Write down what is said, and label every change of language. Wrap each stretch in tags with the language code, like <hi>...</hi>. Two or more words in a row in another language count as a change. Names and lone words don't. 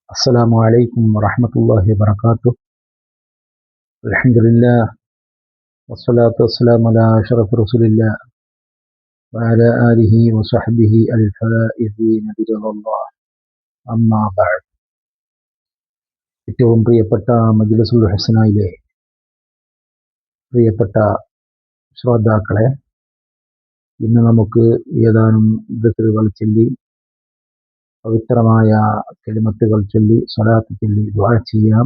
<ar>السلام عليكم ورحمة الله وبركاته. الحمد لله والصلاة والسلام على أشرف رسول الله وعلى آله وصحبه الفائزين برضا الله. أما بعد.</ar> <ml>ഏറ്റവും പ്രിയപ്പെട്ട മജ്‌ലിസുൽ ഹുസ്നയിലെ പ്രിയപ്പെട്ട ശ്രോതാക്കളെ, ഇന്ന് നമുക്ക് ഏതാനും ദിക്റുകൾ ചൊല്ലി പവിത്രമായ കലിമത്തുകൾ ചൊല്ലി സ്വലാത്ത് ചൊല്ലി ദുആ ചെയ്യാം.</ml>